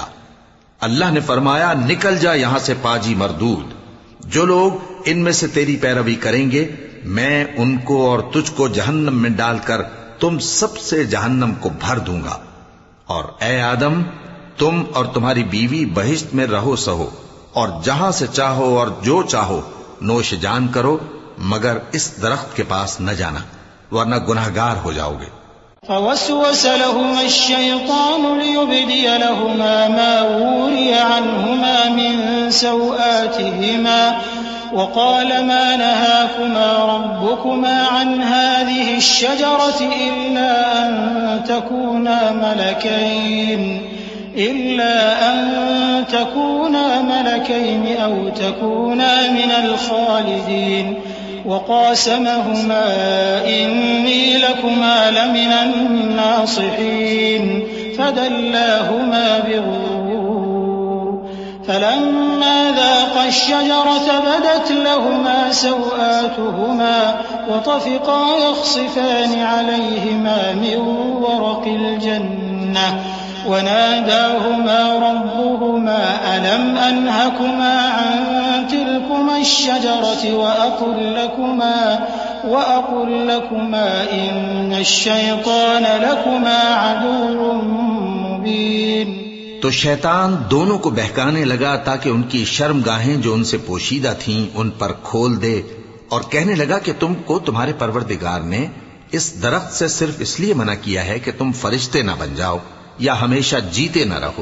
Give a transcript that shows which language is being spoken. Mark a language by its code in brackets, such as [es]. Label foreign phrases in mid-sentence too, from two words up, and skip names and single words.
[ur] اللہ نے فرمایا، نکل جا یہاں سے پاجی مردود، جو لوگ ان میں سے تیری پیروی کریں گے میں ان کو اور تجھ کو جہنم میں ڈال کر تم سب سے جہنم کو بھر دوں گا. اور اے آدم، تم اور تمہاری بیوی بہشت میں رہو سہو اور جہاں سے چاہو اور جو چاہو نوش جان کرو، مگر اس درخت کے پاس نہ جانا ورنہ گناہگار ہو جاؤ گے. [ar] فوسوس لهما الشيطان ليبدي لهما ما ووري عنهما من سوآتهما وقال ما نهاكما ربكما عن هذه الشجرة إلا أن تكونا ملكين أو تكونا من الخالدين وقاسمهما إني لكما لمن الناصحين فدلاهما بغرور فلما ذاقा الشجرة بدت لهما سوآتهما وطفقا يخصفان عليهما من ورق الجنة وناداهما ربهما ألم أنهكما عن تلكما الشجرة وأقل لكما إن الشيطان لكما عدو مبين। [ur] تو شیطان دونوں کو بہکانے لگا تاکہ ان کی شرمگاہیں جو ان سے پوشیدہ تھیں ان پر کھول دے، اور کہنے لگا کہ تم کو تمہارے پروردگار نے اس درخت سے صرف اس لیے منع کیا ہے کہ تم فرشتے نہ بن جاؤ یا ہمیشہ جیتے نہ رہو.